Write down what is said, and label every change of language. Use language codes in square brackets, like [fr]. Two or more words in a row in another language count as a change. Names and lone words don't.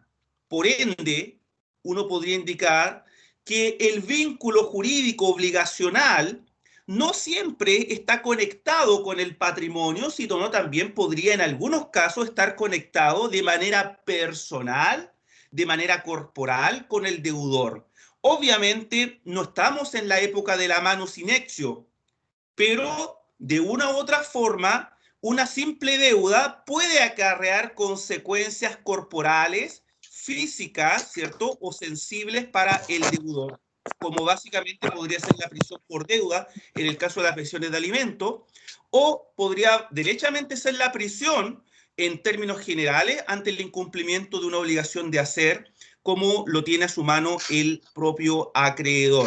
[es] Por ende, uno podría indicar que el vínculo jurídico obligacional no siempre está conectado con el patrimonio, sino también podría en algunos casos estar conectado de manera personal, de manera corporal con el deudor. Obviamente no estamos en la época de la [la] manus in exeo, [es] pero de una u otra forma, una simple deuda puede acarrear consecuencias corporales, físicas, ¿cierto?, o sensibles para el deudor, como básicamente podría ser la prisión por deuda en el caso de las pensiones de alimentos, o podría derechamente ser la prisión en términos generales ante el incumplimiento de una obligación de hacer, como lo tiene a su mano el propio acreedor.